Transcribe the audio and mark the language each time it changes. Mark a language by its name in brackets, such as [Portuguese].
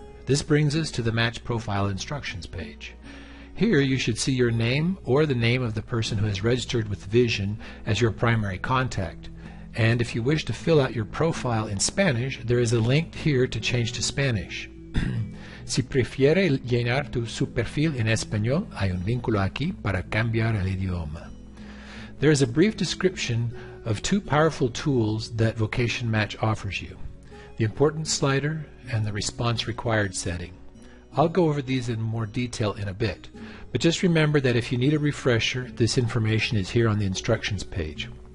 [English] This brings us to the Match Profile Instructions page. Here you should see your name or the name of the person who has registered with Vision as your primary contact. And if you wish to fill out your profile in Spanish, there is a link here to change to Spanish. [Spanish] Si prefiere llenar su perfil en español, hay un vínculo aquí para cambiar el idioma. [English] There is a brief description of two powerful tools that Vocation Match offers you: the importance slider and the response required setting. I'll go over these in more detail in a bit, but just remember that if you need a refresher, this information is here on the instructions page.